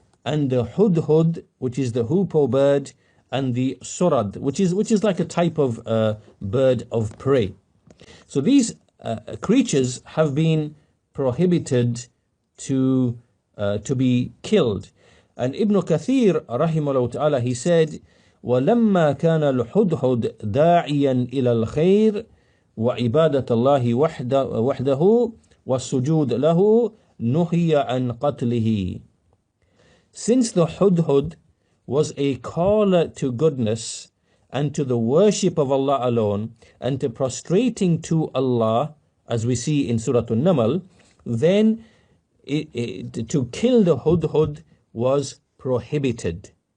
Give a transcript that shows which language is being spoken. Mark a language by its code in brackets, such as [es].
[en] and the hudhud, which is the hoopoe bird, and the surad, which is like a type of bird of prey. So these creatures have been prohibited to be killed. And Ibn Kathir rahimahullah ta'ala, he said, [ar] وَلَمَّا كَانَ الْحُدْهُدْ دَاعِيًا إِلَى الْخَيْرِ وَعِبَادَةَ اللَّهِ وَحْدَهُ وَالسُّجُودَ لَهُ نُهِيَ عَنْ قَتْلِهِ. [en] Since the hudhud was a caller to goodness and to the worship of Allah alone and to prostrating to Allah, as we see in Surah an-Naml, then to kill the hudhud was prohibited.